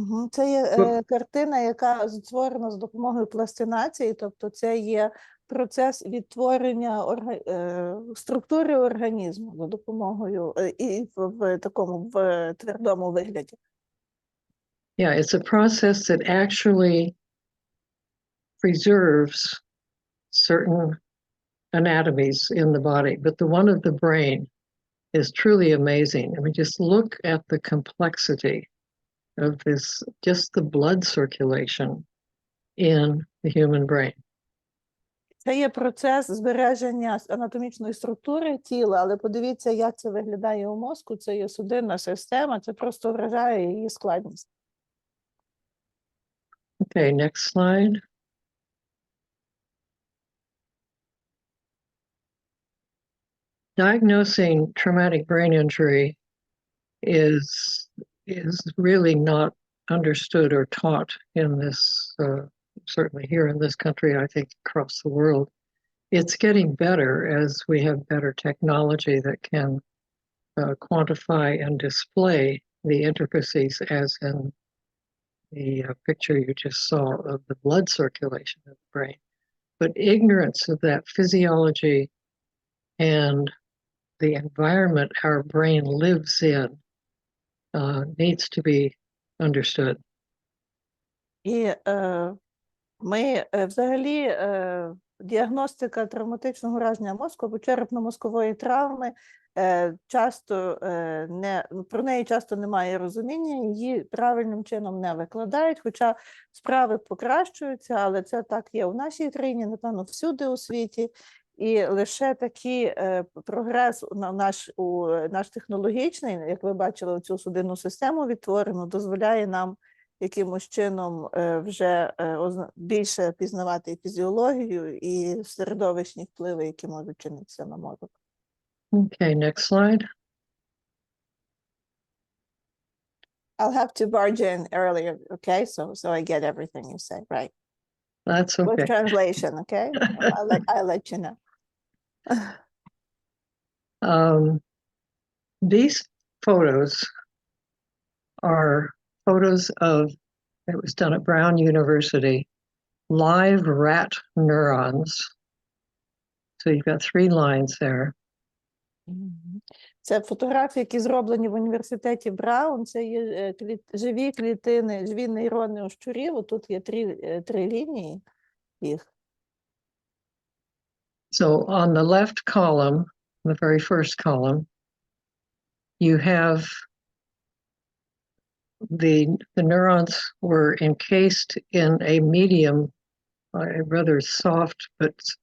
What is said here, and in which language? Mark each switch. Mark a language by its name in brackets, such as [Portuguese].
[Ukrainian] Це є картина, яка створена з допомогою пластинації, тобто це є процес відтворення структури організму за допомогою і в такому в твердому вигляді. [English] Yeah, it's a process that actually preserves certain anatomies in the body, but the one of the brain is truly amazing. I mean, just look at the complexity of this, just the blood circulation in the human brain. [Ukrainian] Це є процес збереження анатомічної структури тіла, але подивіться, як це виглядає у мозку. Це є судинна система, це просто вражає її складність. [English] Okay, next slide. Diagnosing traumatic brain injury is really not understood or taught in this, certainly here in this country, I think across the world. It's getting better as we have better technology that can quantify and display the intricacies, as in the picture you just saw of the blood circulation in the brain. But ignorance of that physiology and the environment our brain lives in needs to be understood. [Ukrainian] І ми взагалі діагностика травматичного ураження мозку або черепно-мозкової травми часто про неї часто немає розуміння, її правильним чином не викладають, хоча справи покращуються, але це так є в нашій країні, напевно, всюди у світі. І лише такий прогрес наш технологічний, як ви бачили, цю судинну систему відтворену, дозволяє нам якимось чином вже більше пізнавати і фізіологію, і середовищні впливи, які можуть чинитися на мозок. [English] Okay, next slide. I'll have to barge in earlier, okay? So I get everything you say, right? That's okay. With translation, okay? I'll let you know. These photos are photos of, it was done at Brown University, live rat neurons. So you've got 3 lines there. [Ukrainian] Це фотографії, які зроблені в університеті Браун. Це є живі клітини, живі нейрони у щурів. Тут є 3 лінії їх. [English] So on the left column, the very first column, you have the neurons were encased in a medium, a rather soft but